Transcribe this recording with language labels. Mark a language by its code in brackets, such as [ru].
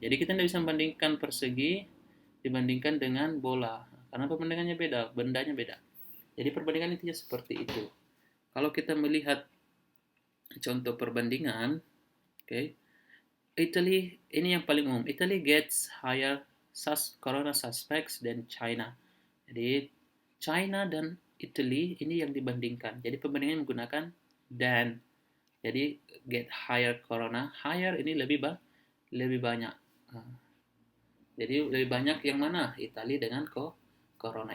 [id] Jadi kita tidak bisa membandingkan persegi dibandingkan dengan bola, karena perbandingannya beda, bendanya beda. Jadi perbandingan intinya seperti itu. Kalau kita melihat contoh perbandingan, Italy, ini yang paling umum. [en] Italy gets higher corona suspects than China. [id] Jadi China dan Italy ini yang dibandingkan. Jadi perbandingan menggunakan dan. Jadi [en] get higher corona, [id] higher ini lebih banyak. Jadi lebih banyak yang mana? Italia dengan corona.